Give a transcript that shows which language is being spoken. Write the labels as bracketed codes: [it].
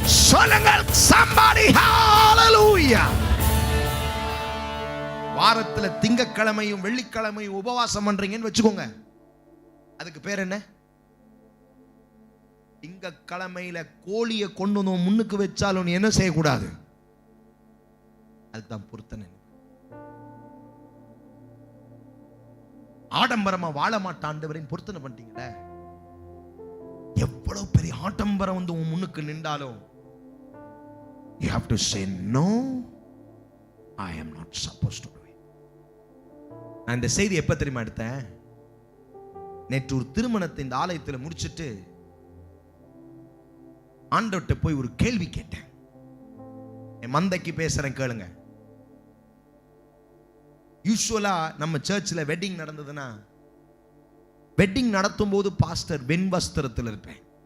[ta] சொல்லுங்கள் somebody hallelujah. வாரத்துல திங்கட்கிழமையும் வெள்ளிக்கிழமையும் உபவாசம் பண்றீங்கன்னு வச்சுக்கோங்க. அதுக்கு பேர் என்ன? திங்கட்கிழமையில கோழியை கொண்டு வந்து முன்னுக்கு வச்சாலும் என்ன செய்யக்கூடாது? அதுதான் பொருத்தனை. ஆடம்பரமா வாழ மாட்டாண்டவரின் பொருத்தனை பண்ணிட்டீங்களே. எவ்வளவு பெரிய ஆடம்பரம் வந்து உன் முன்னுக்கு நின்றாலும் [en] you have to say no, I am not supposed to do it. [ta] நான் இந்த செய்தி எப்ப தெரியுமா எடுத்தேன்? நேற்று ஒரு திருமணத்தை இந்த ஆலயத்தில் முடிச்சிட்டு ஆண்டவர்கிட்ட போய் ஒரு கேள்வி கேட்டேன். என் மந்தைக்கு பேசுறேன், கேளுங்க. யூசுவலா நம்ம சர்ச்சில் வெட்டிங் நடந்ததுன்னா வெட்டிங் நடத்தும் போது பாஸ்டர் வெண் வஸ்திரத்தில் இருப்பேன்.